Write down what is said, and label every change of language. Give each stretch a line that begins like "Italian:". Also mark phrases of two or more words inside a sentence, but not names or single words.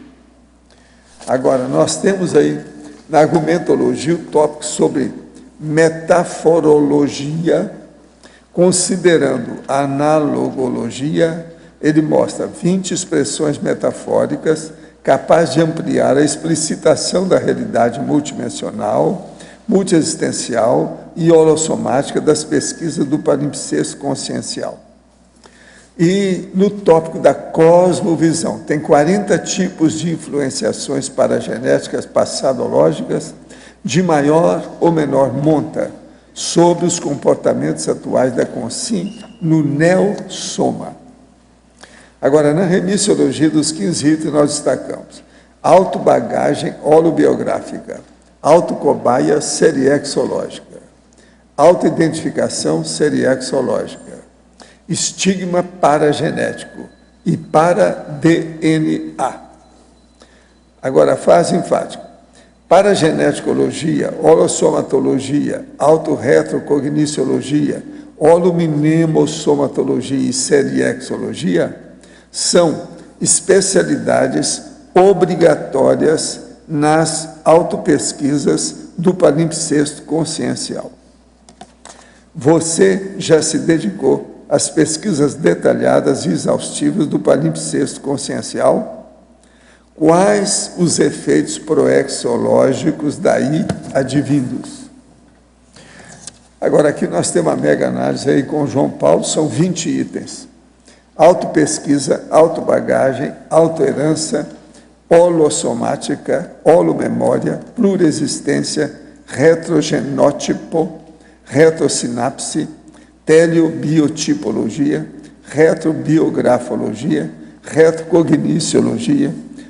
Portuguese: Agora, nós temos aí, na argumentologia, o tópico sobre metaforologia, considerando a analogologia, ele mostra 20 expressões metafóricas capazes de ampliar a explicitação da realidade multidimensional, multiexistencial e holossomática das pesquisas do palimpsesto consciencial. E no tópico da cosmovisão, tem 40 tipos de influenciações paragenéticas passadológicas de maior ou menor monta sobre os comportamentos atuais da consciência no neossoma. Agora, na remissiologia dos 15 itens, nós destacamos autobagagem holobiográfica, autocobaia seriexológica, autoidentificação seriexológica, estigma paragenético e para-DNA. Agora, a fase enfática. Parageneticologia, holossomatologia, autorretrocogniciologia, holominemossomatologia e seriexologia são especialidades obrigatórias nas autopesquisas do palimpsesto consciencial. Você já se dedicou às pesquisas detalhadas e exaustivas do palimpsesto consciencial? Quais os efeitos proexológicos daí advindos? Agora, aqui nós temos uma mega análise aí com o João Paulo, são 20 itens. Autopesquisa, autobagagem, autoherança, holossomática, holomemória, plurexistência, retrogenótipo, retrosinapse, teleobiotipologia, retrobiografologia, retrocogniciologia,